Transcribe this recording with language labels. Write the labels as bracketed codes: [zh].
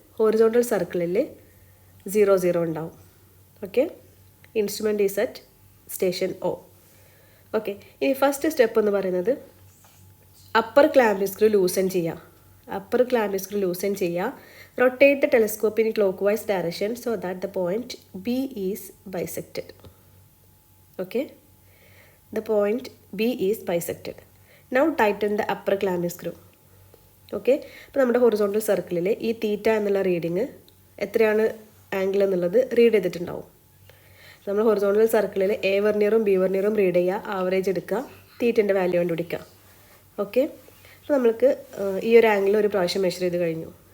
[ml] Horizontal സർക്കിളിൽ 0 ഉണ്ടാവും. [en] Okay, instrument is at station O. [ml] Okay, ഇനി ഫസ്റ്റ് സ്റ്റെപ്പ് എന്ന് പറയുന്നത് അപ്പർ ക്ലാമ്പിംഗ് സ്ക്രൂ ലൂസൻ ചെയ്യുക. അപ്പർ ക്ലാമ്പിംഗ് സ്ക്രൂ ലൂസൻ ചെയ്യുക. [en] Rotate the telescope in clockwise direction so that the point B is bisected. Okay, the point B is bisected. Now tighten the upper clamping screw. [ml] Okay, അപ്പോൾ നമ്മുടെ horizontal സർക്കിളിൽ ഈ തീറ്റ എന്നുള്ള reading എത്രയാണ് angle എന്നുള്ളത് read ചെയ്തിട്ടുണ്ടാവും. നമ്മൾ horizontal സർക്കിളിൽ എ വെർനിയറും ബി വെർനിയറും റീഡ് ചെയ്യുക, ആവറേജ് എടുക്കുക, തീറ്റൻ്റെ വാല്യൂ കണ്ടുപിടിക്കുക. ഓക്കെ, അപ്പോൾ നമ്മൾക്ക് ഈ ഒരു ആംഗിൾ ഒരു പ്രാവശ്യം മെഷർ ചെയ്ത് കഴിഞ്ഞു.